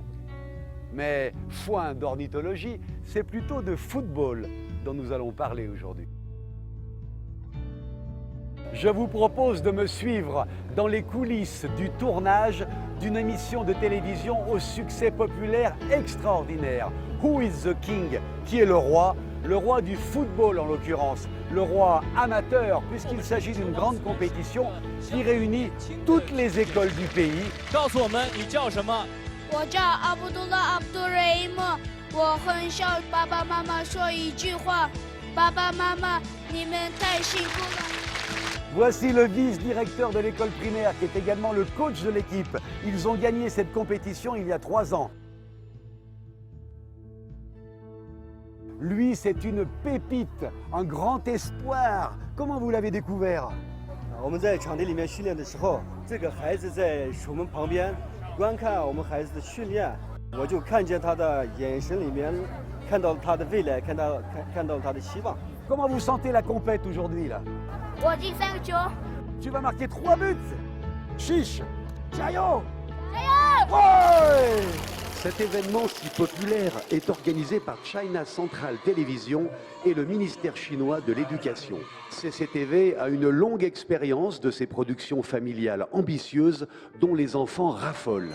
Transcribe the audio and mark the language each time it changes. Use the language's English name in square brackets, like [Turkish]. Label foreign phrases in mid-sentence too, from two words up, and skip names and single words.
[French] Mais foin d'ornithologie, c'est plutôt de football dont nous allons parler aujourd'hui. Je vous propose de me suivre dans les coulisses du tournage d'une émission de télévision au succès populaire extraordinaire. [English] Who is the King? [French] Qui est le roi? Le roi du football en l'occurrence, le roi amateur, puisqu'il s'agit d'une grande compétition qui réunit toutes les écoles du pays. [Chinese] 告诉我们你叫什么？我叫阿卜杜拉·阿卜杜雷伊莫，我很想爸爸妈妈说一句话：爸爸妈妈，你们太辛苦了。 [French] Voici le vice-directeur de l'école primaire qui est également le coach de l'équipe. Ils ont gagné cette compétition il y a 3 ans. Lui, c'est une pépite, un grand espoir. Comment vous l'avez découvert? [Chinese] 我们在场地里面训练的时候，这个孩子在我们旁边观看我们孩子的训练，我就看见他的眼神里面，看到他的未来，看到他的希望。 [French] Comment vous sentez la compète aujourd'hui là? [Chinese] 我进3个球， [French] Tu vas marquer 3 buts. Chiche, Chayo, [Chinese] 加油！ [French] ouais! Cet événement si populaire est organisé par China Central Television et le ministère chinois de l'Éducation. CCTV a une longue expérience de ces productions familiales ambitieuses dont les enfants raffolent.